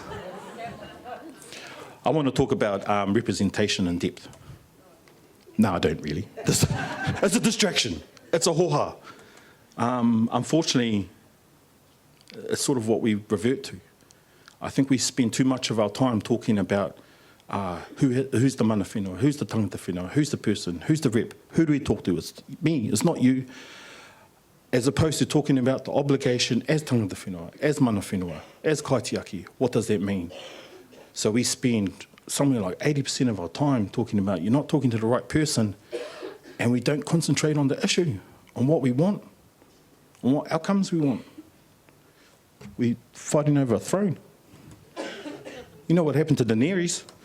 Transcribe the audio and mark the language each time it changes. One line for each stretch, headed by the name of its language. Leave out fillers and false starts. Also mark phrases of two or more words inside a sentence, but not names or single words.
English: I want to talk about representation in depth. No, I don't really. It's a distraction. It's a ho-ha. Unfortunately, It's sort of what we revert to. I think we spend too much of our time talking about who's the
Māori: mana whenua,
English: who's the
Māori: tangata whenua,
English: who's the person, who's the rep, who do we talk to? It's me, it's not you. As opposed to talking about the obligation as
Māori: tangata whenua,
English: as
Māori: mana whenua,
English: as kaitiaki, what does that mean? So we spend somewhere like 80% of our time talking about you're not talking to the right person, and we don't concentrate on the issue, on what we want, on what outcomes we want. We're fighting over a throne. You know what happened to Daenerys?